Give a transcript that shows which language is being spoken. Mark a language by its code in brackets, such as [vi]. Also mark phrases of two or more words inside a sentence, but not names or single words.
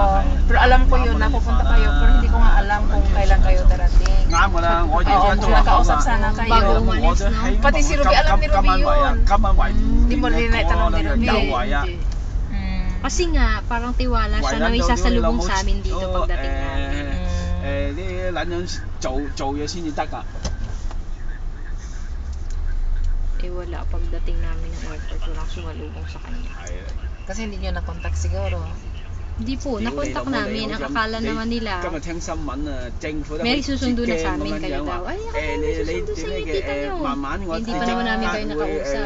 [tl] Pero alam ko yun, napupunta kayo, pero hindi ko nga alam kung kailan kayo darating. Oo, kung nakausap sana kayo. Bago umalis, no? Pati si Ruby, alam ni Ruby yun. Hindi mo rin naitanong ni Ruby. Kasi nga, parang tiwala siya na may sasalubong sa amin dito pagdating namin. [yue] 啲撚樣做嘢先至得㗎。 [tl] Eh wala, pagdating namin ng airport, walang sumalubong sa kanya. Kasi hindi nyo na-contact siguro. Hindi po, nakontak namin. Ang akala naman nila, may susundo na sa amin kayo daw. Ay, akala may susundo sa inyo, tita nyo. Hindi pa naman namin kayo nakausap.